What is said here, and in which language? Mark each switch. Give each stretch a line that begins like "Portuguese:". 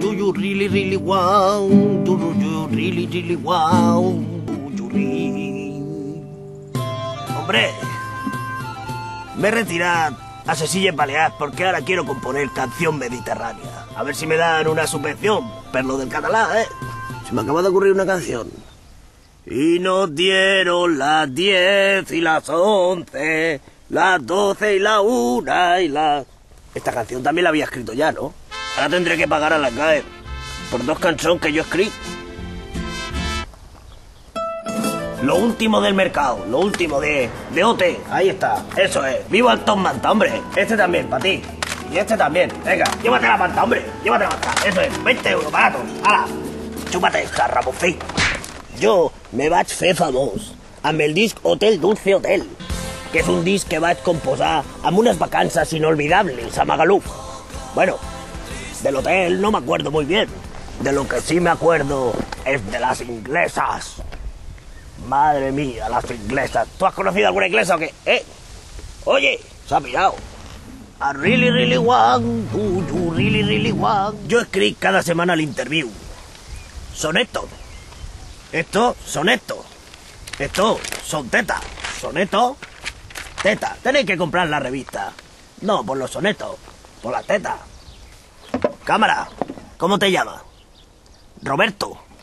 English: Do you really, really want? Do you really, really want? Do you really?
Spanish: Hombre, me he retirado a Sesillas Balears porque ahora quiero componer canción mediterránea. A ver si me dan una subvención, per lo del catalán, ¿eh? Se me acaba de ocurrir una canción. Y nos dieron las 10 y las 11, las 12 y la 1 y las... Esta canción también la había escrito ya, ¿no? Ahora tendré que pagar a la CAE por 2 canciones que yo escribí. Lo último del mercado, lo último de OT, ahí está, eso es. ¡Viva el Top Manta, hombre! Este también, para ti. Y este también. Venga, llévate la manta, hombre. Llévate la manta. Eso es, 20 euros baratos. ¡Hala! Chúpate esta, Ramofí.
Catalan: Jo me vaig fer famós amb el disc Hotel Dulce Hotel, que és un disc que vaig composar amb unes vacances
Spanish: inolvidables
Catalan: a Magaluf.
Spanish: Bueno, del hotel no me acuerdo muy bien. De lo que sí me acuerdo es de las inglesas. Madre mía, las inglesas. ¿Tú has conocido alguna inglesa o qué? Oye, se ha pirado.
English: I really, really want, do you really, really want.
Spanish: Yo escribo cada semana el interview. Soneto. Esto, soneto. Esto, son tetas. Soneto, teta. Tenéis que comprar la revista. No por los sonetos, por las tetas. Cámara, ¿cómo te llamas? Roberto.